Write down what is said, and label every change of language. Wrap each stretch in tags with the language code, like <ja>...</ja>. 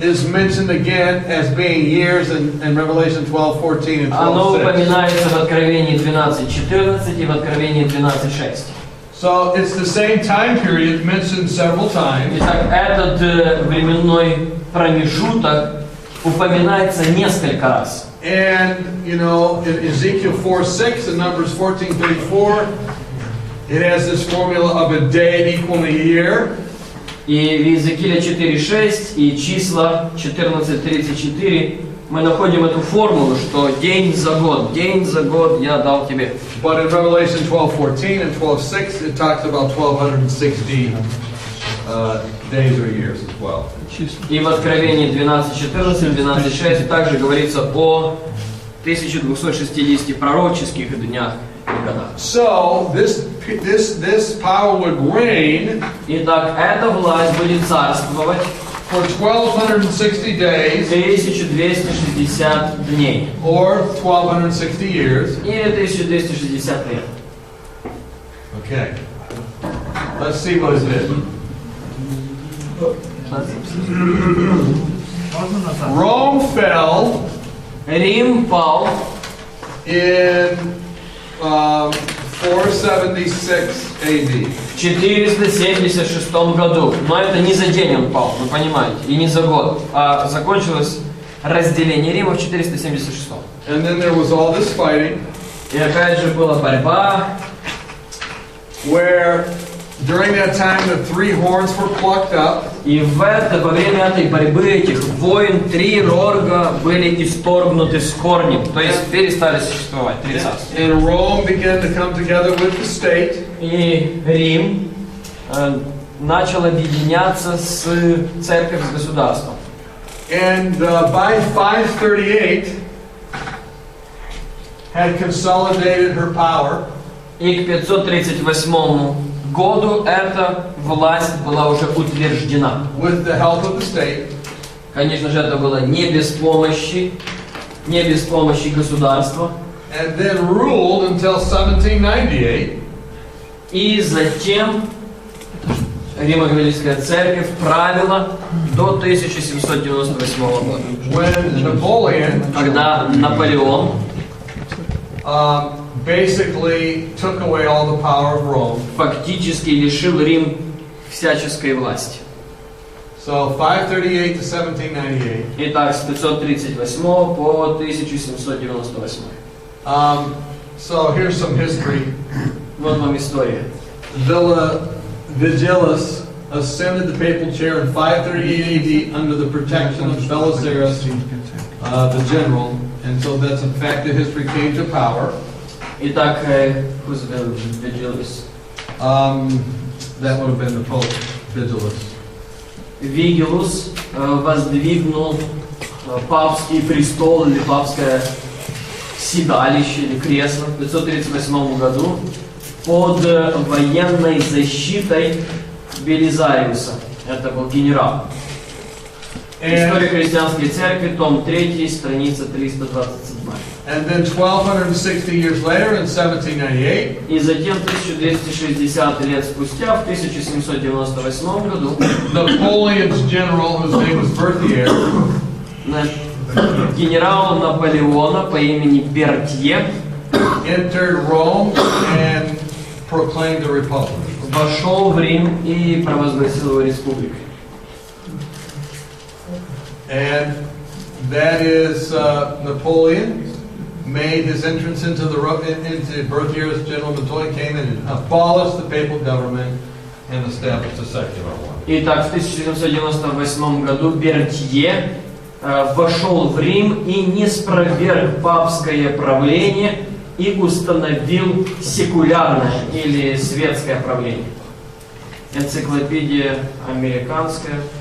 <en>is mentioned again as being years in Revelation 12:14 and</en> <ru>оно 12:6. упоминается в Откровении 12:14 и в Откровении 12:6.</ru> <en>So it's the same time period mentioned several times.</en> <ru>Итак, этот временной промежуток упоминается несколько раз.</ru> <en>And, you know, in Ezekiel 4:6 and Numbers 14:34, it has this formula of a day equaling a year.</en> <ru>И в Иезекииле 4:6 и числа 14:34 мы находим эту формулу, что день за год я дал тебе.</ru> <en>But in Revelation 12:14 and 12:6, it talks about 1260 days or years as well.</en> <ru>И в Откровении 12:14, 12:6 также говорится о 1260 пророческих днях и годах.</ru> <en>So this power would reign</en> <ru>Итак, эта власть будет царствовать</ru> <en>for 1260 days</en> <ru>1260 дней</ru> <en>or 1260 years.</en> <ru>или 1260 лет.</ru> <en>Okay. Let's see what it is. Rome fell</en> <ru>Рим пал</ru> <en>in 476 AD.</en> <ru>в 476 году. Но это не за день он пал, вы понимаете, и не за год. А закончилось разделение Рима в 476.</ru> <en>And then there was all this fighting</en> <ru>И опять же была борьба,</ru> <en>where during that time the three horns were plucked up.</en> <ru>и во время этой борьбы этих войн 3 рога были исторгнуты с корнем, то есть перестали существовать, 3 царства.</ru> <en>And Rome began to come together with the state.</en> <ru>И Рим начал объединяться с церковью, с государством.</ru> <en>And by 538 had consolidated her power.</en> <ru>И к 538 году эта власть была уже утверждена.</ru> <en>With the help of the state.</en> <ru>Конечно же, это было не без помощи государства.</ru> <en>And then ruled until 1798.</en> <ru>И затем Римо-католическая церковь правила до 1798 года.</ru> <en>When Napoleon</en> <ru>Когда Наполеон</ru> <en>basically took away all the power of Rome.</en> <ru>фактически лишил Рим всяческой власти.</ru> <en>So 538 to 1798.</en> <ru>Итак, с 538 по 1798.</ru> <en>So here's some history.</en> <ru>Вот вам история.</ru> <en>Vigilis ascended the papal chair in 538 AD under the protection of Belisarius, the general, and so that's a fact that history came to power. Итак, who's Vigilis? That would have been the Pope, Vigilis.</en> <ru>Вигилус воздвигнул папский престол или папское седалище или кресло в 538 году под военной защитой Белизариуса. Это был генерал. История христианской церкви, том 3, страница 327.</ru> <en>And then 1260 years later, in 1798,</en> <ru>И затем 1260 лет спустя, в 1798 году,</ru> <en>Napoleon's general, whose name was Berthier,</en> <ru>генерал Наполеона по имени Бертье</ru> <en>entered Rome and proclaimed a republic.</en> <ru>вошел в Рим и провозгласил его республикой.</ru> <en>And that is Napoleon made his entrance into Berthier's general. Napoleon came in and abolished the papal government and established a secular one.</en> <ru>Итак, в 1798 году Бертье вошел в Рим и не спроверг папское правление и установил секулярное или светское правление. Энциклопедия американская.</ru>